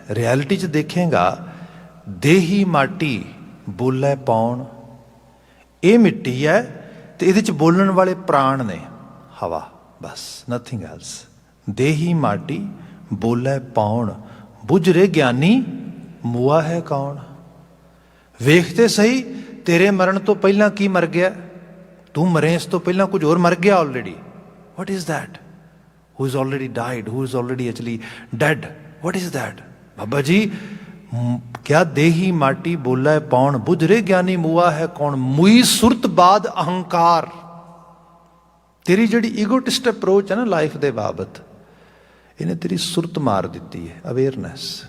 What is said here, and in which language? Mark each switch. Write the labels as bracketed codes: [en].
[pa] Reality 'ਚ ਦੇਖੇਗਾ, ਦੇਹੀ ਮਾਟੀ ਬੋਲੇ ਪਾਉਣ, ਇਹ ਮਿੱਟੀ ਹੈ ਤੇ ਇਹਦੇ 'ਚ ਬੋਲਣ ਵਾਲੇ ਪ੍ਰਾਣ ਨੇ, ਹਵਾ, ਬਸ [en] Nothing else. [pa] ਦੇਹੀ ਮਾਟੀ ਬੋਲੇ ਪਾਉਣ, ਬੁੱਝ ਰੇ ਗਿਆਨੀ ਮੂਆ ਹੈ ਕੌਣ। ਵੇਖਤੇ ਸਹੀ, ਤੇਰੇ ਮਰਨ ਤੋਂ ਪਹਿਲਾਂ ਕੀ ਮਰ ਗਿਆ, ਤੂੰ ਮਰੇ ਇਸ ਤੋਂ ਪਹਿਲਾਂ ਕੁਝ ਹੋਰ ਮਰ ਗਿਆ already. [en] What is that? who is already died, who is already actually dead, what is that? [pa] Baba ji ਕਿਆ ਦੇਹੀ ਮਾਟੀ ਬੋਲੇ ਪੌਣ, ਬੁੱਝ ਰੇ ਗਿਆਨੀ ਮੂਆ ਹੈ ਕੌਣ। ਮੁਈ ਸੁਰਤ ਬਾਦ ਅਹੰਕਾਰ। ਤੇਰੀ ਜਿਹੜੀ ਈਗੋਟਿਸਟ ਅਪਰੋਚ ਹੈ ਨਾ ਲਾਈਫ ਦੇ ਬਾਬਤ, ਇਹਨੇ ਤੇਰੀ ਸੁਰਤ ਮਾਰ ਦਿੱਤੀ ਹੈ, ਅਵੇਅਰਨੈਸ।